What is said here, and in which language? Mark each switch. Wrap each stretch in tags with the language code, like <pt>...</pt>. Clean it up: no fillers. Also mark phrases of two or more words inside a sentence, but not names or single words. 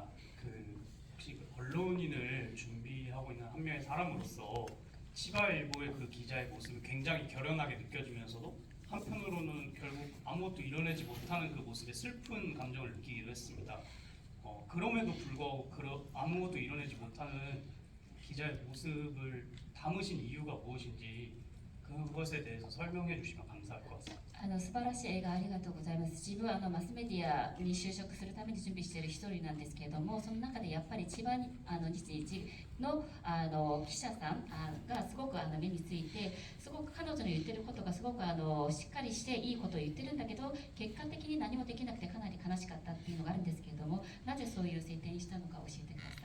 <ko>혹시 언론인을 준비하고 있는 한 명의 사람으로서 치바일보의 그 기자의 모습이 굉장히 결연하게 느껴지면서도 한편으로는 결국 아무것도 이뤄내지 못하는 그 모습에 슬픈 감정을 느끼기도 했습니다. 그럼에도 불구하고 아무것도 이뤄내지 못하는 기자의 모습을 담으신 이유가 무엇인지 그것에 대해서 설명해 주시면 감사할 것 같습니다.</ko> <ja>素晴らしい映画ありがとうございます。自分はマスメディアに就職するために準備している一人なんですけれども、その中でやっぱり千葉に日の記者さんがすごく目について、すごく彼女の言ってることがすごくしっかりしていいことを言ってるんだけど、結果的に何もできなくてかなり悲しかったっていうのがあるんですけれども、なぜそういう設定にしたのか教えてください。</ja>